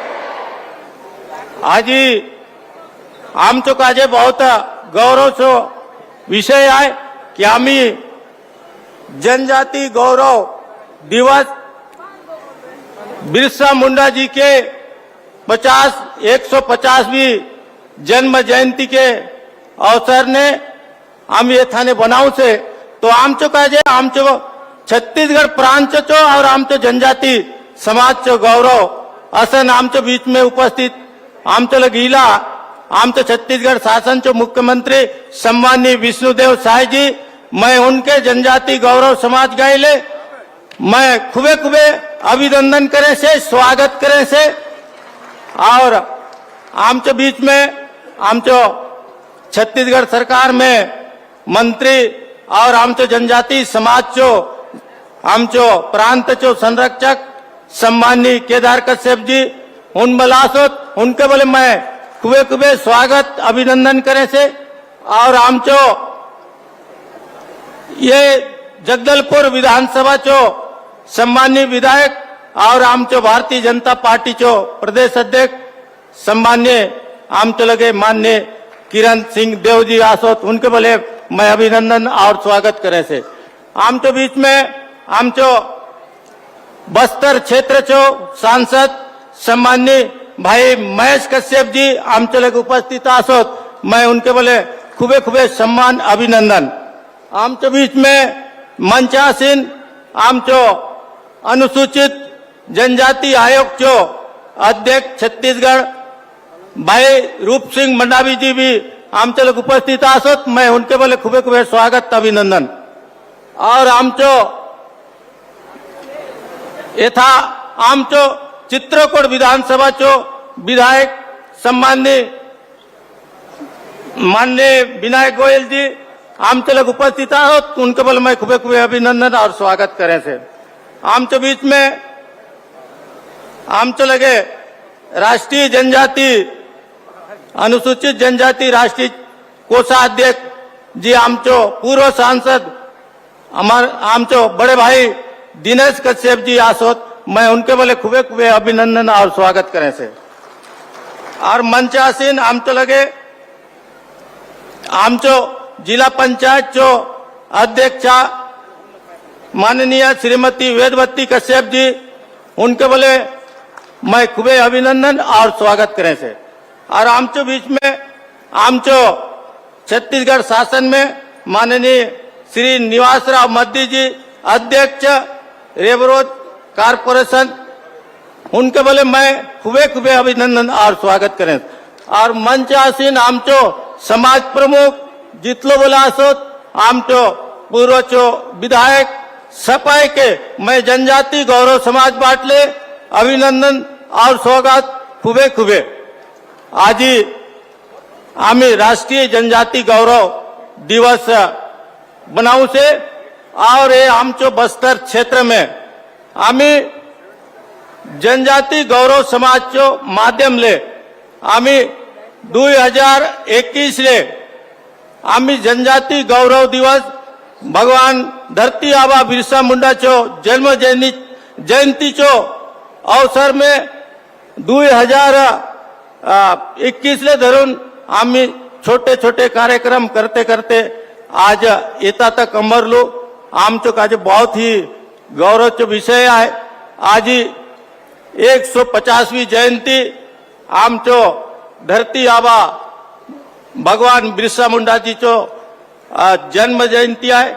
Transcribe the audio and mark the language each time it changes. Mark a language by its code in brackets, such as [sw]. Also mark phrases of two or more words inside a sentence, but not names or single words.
[hlb] आज आमचो काजे बहुत गौरव चो विषय है कि आम्ही जनजाति गौरव दिवस बिरसा मुंडा जी के 150वीं जन्म जयंती के अवसर ने हम ये थाने बनाऊ से तो आमचो काजे आमचो छत्तीसगढ़ प्रांत चो और आमचो जनजाति समाज चो गौरव असन आमचो बीच में उपस्थित आमचो लगीला आमचो छत्तीसगढ़ शासन चो मुख्यमंत्री सम्माननीय विष्णुदेव साय जी, मैं उनके जनजाति गौरव समाज गाइले मैं खुबे खुबे अभिनंदन करे से स्वागत करे से। और आमचो बीच में आमचो छत्तीसगढ़ सरकार में मंत्री और आमचो जनजाति समाज चो आमचो प्रांत चो संरक्षक सम्माननीय केदार कश्यप जी उन बलासोत उनके बोले मैं खुबे खुबे स्वागत अभिनंदन करे से। और आमचो ये जगदलपुर विधानसभा चो सम्माननीय विधायक और आमचो भारतीय जनता पार्टी चो प्रदेश अध्यक्ष सम्मान्य आमचो लगे माननीय किरण सिंह देव जी आसोत उनके बोले मैं अभिनंदन और स्वागत करे से। आमचो बीच में आमचो बस्तर क्षेत्र चो सांसद सम्माननीय भाई महेश कश्यप जी आमचो लगे उपस्थित आसोत मैं उनके बोले खुबे खुबे सम्मान अभिनंदन। आमचो बीच में मंचासीन आमचो अनुसूचित जनजाति आयोग चो अध्यक्ष छत्तीसगढ़ भाई रूप सिंह मंडावी जी भी आमचो लोग उपस्थित आसोत मैं उनके बोले खुबे खुबे स्वागत अभिनंदन। और आमचो यथा आमचो चित्रकूट विधानसभा चो विधायक सम्माननीय माननीय विनायक गोयल जी आमचो लोग उपस्थित आसोत उनके बोले मैं खुबे खुबे अभिनंदन और स्वागत करे से। आमचो बीच में आमचो लगे राष्ट्रीय जनजाति अनुसूचित जनजाति राष्ट्रीय कोषाध्यक्ष जी आमचो पूर्व सांसद आमचो बड़े भाई दिनेश कश्यप जी आसोत मैं उनके बोले खुबे खुबे अभिनंदन और स्वागत करें से। और मंचासीन आमचो लगे आमचो जिला पंचायत चो अध्यक्षा माननीय श्रीमती वेदवती कश्यप जी उनके बोले मैं खुबे अभिनंदन और स्वागत करें से। और आमचो बीच में आमचो छत्तीसगढ़ शासन में माननीय श्री निवासराव मद्दी जी अध्यक्ष रेवरोड कारपोरेशन उनके बोले मैं खुबे खुबे अभिनंदन और स्वागत करें। और मंच आसीन आमचो समाज प्रमुख जितलो बोला आसोत आमचो पूर्व चो विधायक सपाई के मैं जनजाति गौरव समाज बाटले अभिनंदन और स्वागत खुबे खुबे आज आम्ही राष्ट्रीय जनजाति गौरव दिवस बनाऊ से और ये आमचो बस्तर क्षेत्र में आम्ही जनजाति गौरव समाजचो माध्यम ले आम्ही 2021 ले आम्ही जनजाति गौरव दिवस भगवान धरती आबा बिरसा मुंडा चो जन्म जयंती चो अवसर में 2021 ले धरून आम्ही छोटे छोटे कार्यक्रम करते करते आज येता तक अमरलो आमचो काजे बहुत ही गौरवचो विषय आहे। आज 150वी जयंती आमचो धरती आबा भगवान बिरसा मुंडा जी चो जन्म जयंती आहे।